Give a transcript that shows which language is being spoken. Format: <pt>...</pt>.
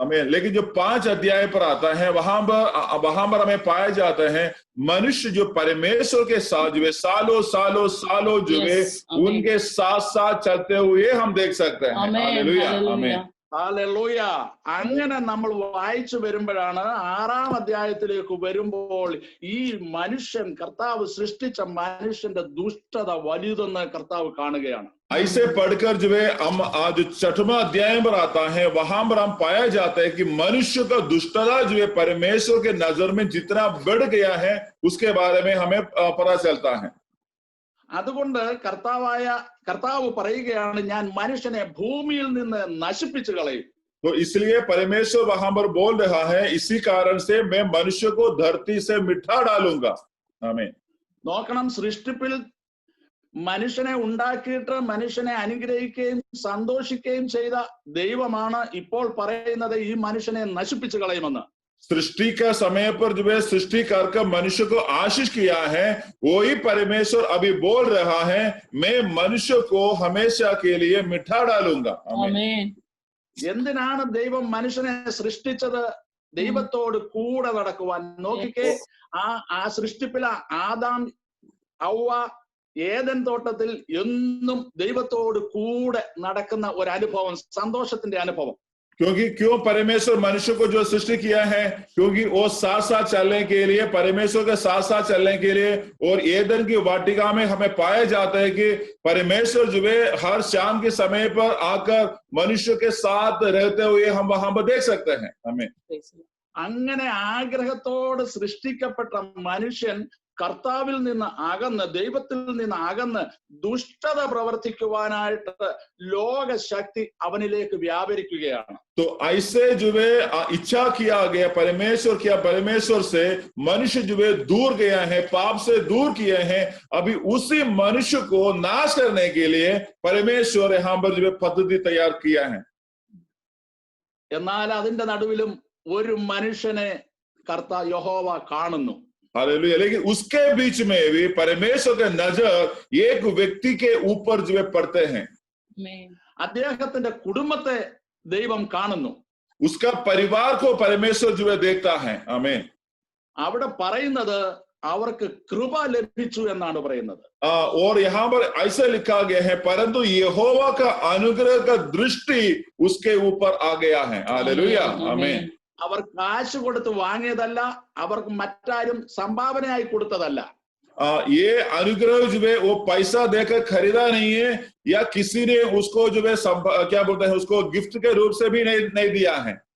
<hi>आमीन. लेकिन जो 5 अध्याय पर आता है वहां पर हमें पाया जाता है मनुष्य जो परमेश्वर के साथ जो है सालों जो है उनके साथ चलते हुए हम देख सकते हैं. हालेलुया. आमीन.</hi> <ml>ഹല്ലേലൂയ. അങ്ങനെ നമ്മൾ വായിച്ചു വരുമ്പോഴാണ് 6-ാം അധ്യായത്തിലേക്ക് വരുമ്പോൾ ഈ മനുഷ്യൻ, കർത്താവ് സൃഷ്ടിച്ച മനുഷ്യന്റെ ദുഷ്ടത വലുതെന്ന് കർത്താവ് കാണുകയാണ്.</ml> <hi>ऐसे पढ़कर जो है हम आज 6वां अध्याय पर आता है वहां पर हम पाया जाता है कि मनुष्य का दुष्टता जो है परमेश्वर के नजर में जितना बढ़ गया है उसके बारे में हमें पता चलता है.</hi> <ml>അതുകൊണ്ട് കർത്താവ് പറയുകയാണ്, ഞാൻ മനുഷ്യനെ ഭൂമിയിൽ നിന്ന് നശിപ്പിച്ചു കളയും.</ml> <hi>तो इसलिए परमेश्वर वहां पर बोल रहा है, इसी कारण से मैं मनुष्य को धरती से मिटा डालूंगा. आमीन.</hi> <ml>നോക്കണം, സൃഷ്ടിപ്പിൽ മനുഷ്യനെ ഉണ്ടാക്കിയിട്ട് മനുഷ്യനെ അനുഗ്രഹിക്കുകയും സന്തോഷിക്കുകയും ചെയ്ത ദൈവമാണ് ഇപ്പോൾ പറയുന്നത് ഈ മനുഷ്യനെ നശിപ്പിച്ചു കളയുമെന്ന്.</ml> <hi>सृष्टि का समय पर जो है सृष्टि कर मनुष्य को आशीष किया है, वही परमेश्वर अभी बोल रहा है, मैं मनुष्य को हमेशा के लिए मिटा डालूंगा. आमीन.</hi> <ml>എന്തിനാണ് ദൈവം മനുഷ്യനെ സൃഷ്ടിച്ചത്? ദൈവത്തോട് കൂടെ നടക്കുവാൻ. നോക്കിക്കേ, ആ സൃഷ്ടിപ്പിലെ ആദാം ഹവ്വ ഏദൻ തോട്ടത്തിൽ എന്നും ദൈവത്തോട് കൂടെ നടക്കുന്ന ഒരു അനുഭവം, സന്തോഷത്തിന്റെ അനുഭവം.</ml> <hi>क्यों परमेश्वर मनुष्य को जो सृष्टि किया है, क्योंकि वो साथ चलने के लिए, परमेश्वर के साथ चलने के लिए. और एदन की वाटिका में हमें पाया जाता है कि परमेश्वर जो है हर शाम के समय पर आकर मनुष्य के साथ रहते हुए हम वहां पर देख सकते हैं. हमें</hi> <ml>അങ്ങനെ ആഗ്രഹത്തോട് സൃഷ്ടിക്കപ്പെട്ട മനുഷ്യൻ കർത്താവിൽ നിന്ന് അകന്ന്, ദൈവത്തിൽ നിന്ന് അകന്ന് ദുഷ്ടത പ്രവർത്തിക്കുവാനായിട്ട് ലോകശക്തി അവനിലേക്ക് വ്യാപരിക്കുകയാണ്.</ml> <hi>तो ऐसे जो है इच्छा किया गया परमेश्वर से मनुष्य जो है दूर गया है, पाप से दूर किए हैं. अभी उसी मनुष्य को नाश करने के लिए परमेश्वर यहाँ पर जो है पद्धति तैयार किया है.</hi> <ml>എന്നാൽ അതിന്റെ നടുവിലും ഒരു മനുഷ്യനെ യഹോവ കാണുന്നു.</ml> <hi>हालेलुया. लेकिन उसके बीच में भी परमेश्वर का नजर एक व्यक्ति के ऊपर जो है पड़ते हैं.</hi> <ml>അദ്ദേഹത്തിന്റെ കുടുംബത്തെ ദൈവം കാണുന്നു.</ml> <hi>उसका परिवार को परमेश्वर जो है देखता है. आमीन.</hi> <ml>അവിടെ പറയുന്നത് അവർക്ക് കൃപ ലഭിച്ചു എന്നാണ് പറയുന്നത്.</ml> <hi>और यहाँ पर ऐसा लिखा गया है, परंतु यहोवा का अनुग्रह का दृष्टि उसके ऊपर आ गया है. हालेलुया. आमीन.</hi> <ml>അവർ കാശ് കൊടുത്ത് വാങ്ങിയതല്ല, അവർക്ക് മറ്റാരും സംഭാവനയായി കൊടുത്തതല്ല.</ml> <hi>ये अनुग्रह जो है वो पैसा देकर खरीदा नहीं है, या किसी ने उसको जो है क्या बोलते हैं उसको गिफ्ट के रूप से भी नहीं दिया है.</hi>